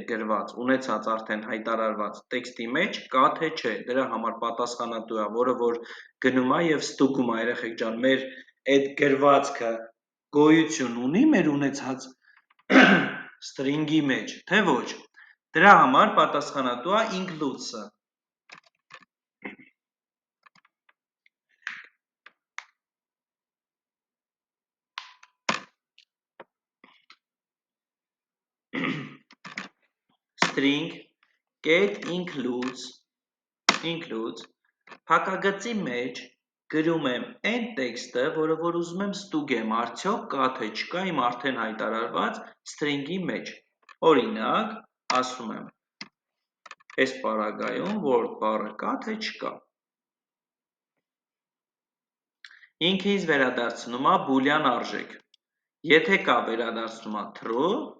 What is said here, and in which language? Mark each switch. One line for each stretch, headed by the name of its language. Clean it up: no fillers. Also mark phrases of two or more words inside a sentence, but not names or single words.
Armenian: գրված, ունեցած արդեն հայտարարված տեքստի մեջ կա թե չէ, դրա համար պատասխանատու է, որը որ գնում է և ստուգում է, երեխեք ջան, մեր այդ գրվածքը գոյություն ունի մեր ունեցած string-ի մեջ, թե ոչ, դրա համար պատասխանատու է includes-ը։
English: String get includes
Armenian: հակագծի մեջ գրում եմ այն տեքստը, որը որ ուզում եմ ստուգեմ, արդյոք կա թե չկա իմ արդեն հայտարարված string-ի մեջ։ Օրինակ, ասում եմ, այս պարագայում word բառը կա թե չկա։ Ինքը ինձ վերադարձնում է բուլյան արժեք։ Եթե կա վերադարձնում է true,